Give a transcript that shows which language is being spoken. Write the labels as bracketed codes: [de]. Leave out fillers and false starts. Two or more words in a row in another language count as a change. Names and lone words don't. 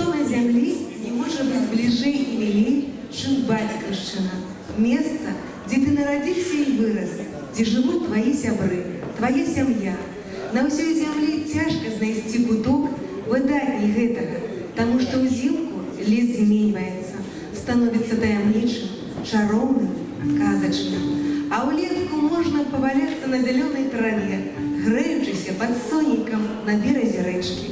[ru] земли не может быть ближе и милей, чем Батьківщина. Место, где ты народился и вырос, где живут твои сябры, твоя семья. [be] На ўсёй землі цяжка знайсці куток выдатней гэтага, таму што ўзімку лес зменьваецца, становіцца таямнічым, чароўным, казачным. А ўлетку можна паваляцца на зялёнай траве, грэючыся пад сонейкам на беразе рэчкі.